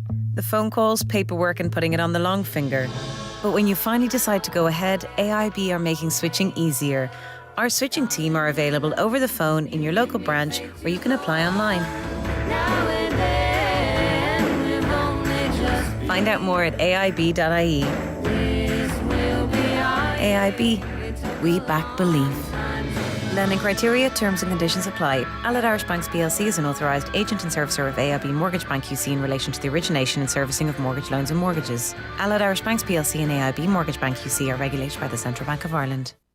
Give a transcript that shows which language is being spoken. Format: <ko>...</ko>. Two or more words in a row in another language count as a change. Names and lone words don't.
<en>The phone calls, paperwork and putting it on the long finger. But when you finally decide to go ahead, AIB are making switching easier. Our switching team are available over the phone in your local branch where you can apply online. Find out more at aib.ie. AIB, we back belief. Lending criteria, terms and conditions apply. Allied Irish Banks plc is an authorised agent and servicer of AIB Mortgage Bank QC in relation to the origination and servicing of mortgage loans and mortgages. Allied Irish Banks plc and AIB Mortgage Bank QC are regulated by the Central Bank of Ireland.</en>